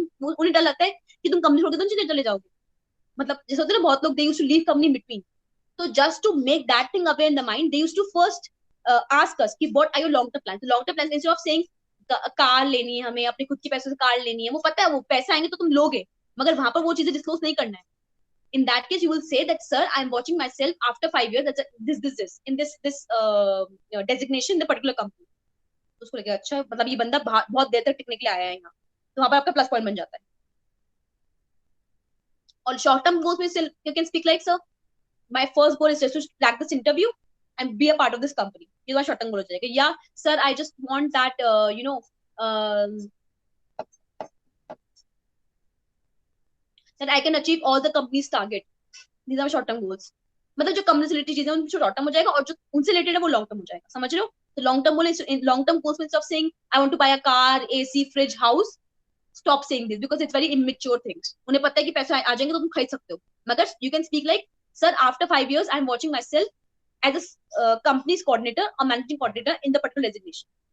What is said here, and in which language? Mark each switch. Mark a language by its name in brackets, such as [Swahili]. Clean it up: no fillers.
[Hindi] तुम उन्हें डर लगता है कि तुम कंपनी छोड़ के तुम चले जाओगे. मतलब जैसे होता है ना, बहुत लोग [English] They used to leave company between. तो just to make that thing away in the mind, they used to first ask us कि what are your long term plans. So long term plans instead of saying [Hindi] car लेनी है हमें, अपने खुद के पैसों से कार लेनी है, वो पता है वो पैसे आएंगे तो तुम लोगे, मगर वहां पर वो चीजें डिस्क्लोज नहीं करना है. [English] In that case, you will say that, sir, I am watching myself after 5 years. That's this in this designation in the particular company. [Hindi] तो उसको लगेगा अच्छा, मतलब ये बंदा बहुत देर तक टिकने के लिए आया है यहाँ, तो वहां पर आपका प्लस पॉइंट बन जाता है. [English] और short term goals में still you can speak like, sir, my first goal is just to crack this interview and be a part of this company. [Hindi] ये शॉर्ट टर्म गोल हो जाएगा. [English] या sir I just want that that I can achieve all the company's target. These are short term goals. [Hindi] मतलब जो company से related चीजें हैं उनसे शॉर्ट टर्म हो जाएगा और जो उनसे रिलेटेड है वो लॉन्ग टर्म हो जाएगा. समझ रहे हो? [English] तो long term बोले, long term goals में of saying I want to buy a car, AC, fridge, house, stop saying this because it's very immature things. [Hindi] उन्हें पता है कि पैसे आ जाएंगे तो तुम खरीद सकते हो, मगर [English] You can speak like, sir after 5 years I am watching myself as a company's coordinator or managing coordinator in the particular designation.